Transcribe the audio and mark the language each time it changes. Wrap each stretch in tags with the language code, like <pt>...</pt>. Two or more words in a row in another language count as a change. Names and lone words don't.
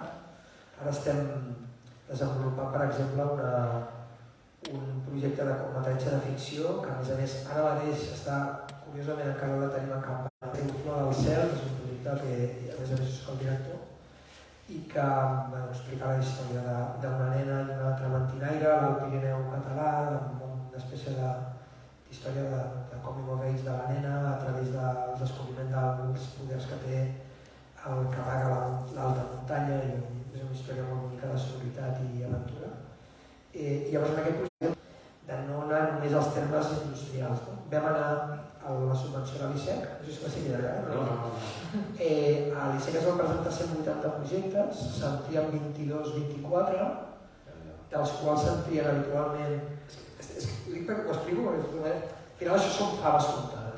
<ca>Ara estem desenvolupant, per exemple, un projecte de curtmetratge de ficció que a més ara mateix està, curiosament encara la tenim en campanya, El Flor del Cel, que és un projecte que a més soc el director i que explica la història d'una nena i una altra mantinaire a l'Alt Pirineu català, amb una espècie d'història de</ca> <en>coming of age</en> <ca>de la nena a través del descobriment dels poders que té el que amaga l'alta muntanya i és una història molt bonica de sororitat i aventura. I llavors en aquest projecte de no anar només als termes industrials. Vam anar a la subvenció de l'ICEC, no sé si va ser llarga, a l'ICEC es van presentar 180 projectes, se'n trien 22-24, dels quals se'n trien habitualment ho dic perquè ho explico, perquè al final això són faves comptades.</ca>